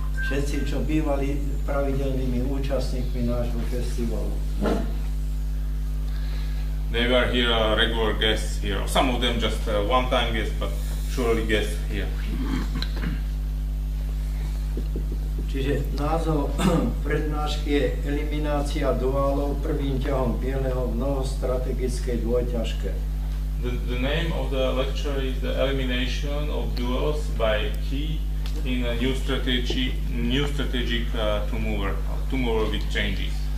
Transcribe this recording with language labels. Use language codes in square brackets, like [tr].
[sk] Všetci, čo bývali pravidelnými účastníkmi nášho festivalu. [en] They were here regular guests here. Some of them just one-time guests, but surely guests here. [sk] Čiže názov prednášky je Eliminácia duálov prvým ťahom bieleho v mnohostrategickej dvojťažke. [en] The name of the lecture is the elimination of duals by key in a new strategic two mover with changes.